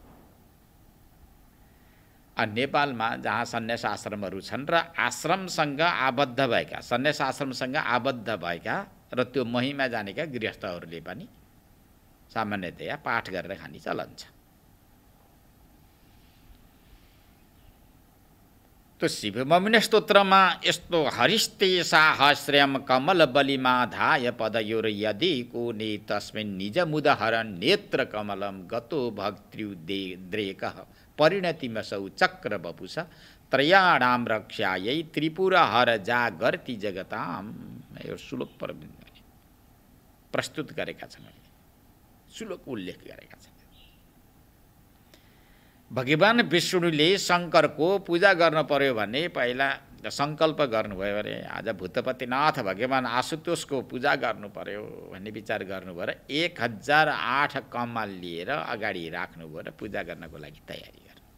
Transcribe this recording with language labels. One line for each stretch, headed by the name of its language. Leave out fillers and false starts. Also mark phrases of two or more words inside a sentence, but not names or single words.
Nepali: नेपालमा जहाँ सन्यास आश्रमहरू छन् र आश्रमसँग आबद्ध भएका, सन्यास आश्रमसँग आबद्ध भएका र त्यो महिमा जानेका गृहस्थहरूले पनि सामान्यतया पाठ गरेर खाने चलन छ। त्यो शिवमहिमा स्तोत्रमा यस्तो
Sanskrit: हरिस्ते साहस्र्यम कमल बलिमा धाय पदयोर यदि कोने तस्मिन् निज मुदहर नेत्र कमलम गतो भक्त्युद्रेकः परिणतिमसौ चक्र बपुष त्रयाणाम रक्षायै त्रिपुर हर जागर्ति जगताम।
Nepali: यो श्लोक प्रस्तुत गरेका छन्, श्लोक उल्लेख गरेका छन्। भगवान विष्णुले शङ्करको पूजा गर्न पर्यो भने पहिला सङ्कल्प गर्नुभयो अरे आज भूतपतिनाथ भगवान आशुतोषको पूजा गर्नु पर्यो भन्ने विचार गर्नुभयो र 1008 कमल लिएर अगाडि राख्नुभयो र पूजा गर्नको लागि तयारी गर्नु।